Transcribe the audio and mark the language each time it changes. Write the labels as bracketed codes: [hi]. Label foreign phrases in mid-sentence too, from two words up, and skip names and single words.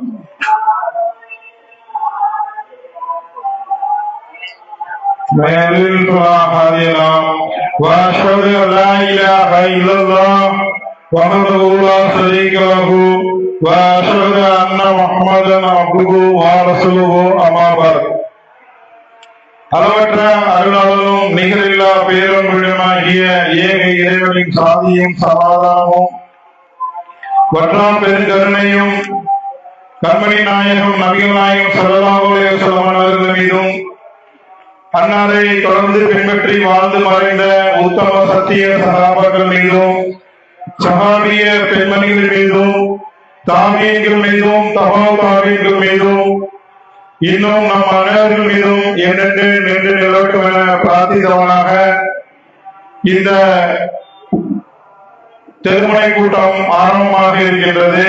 [ar] وأشهد أن لا إله إلا الله وحده لا شريك له وأشهد أن محمدا عبده ورسوله أما بعد. [ta] அளவற்ற அருளாளரும் நிகரில்லா பேரன்புடனாகிய ஏக இறைவனின் சாந்தியும் சமாதானமும் வற்றாம் பெருங்கருணையும் கண்மணி நாயகம் நபிகள் நாயகம் [ar] صلى الله عليه وسلم [ta] அவர்கள் மீதும் அன்னாரை தொடர்ந்து பின்பற்றி வாழ்ந்து மறைந்த உத்தம சத்திய சகாபாக்கள் மீதும் சஹாபிய பெண்மணிகள் மீதும் தாபியீன்கள் மீதும் தபா தாபியீன்கள் மீதும் இன்னும் நம் அனைவர்கள் மீதும் என்னென்று நின்று நிலவட்டும் என பிரார்த்தித்தவனாக இந்த திருமண கூட்டம் ஆரம்பமாக இருக்கின்றது.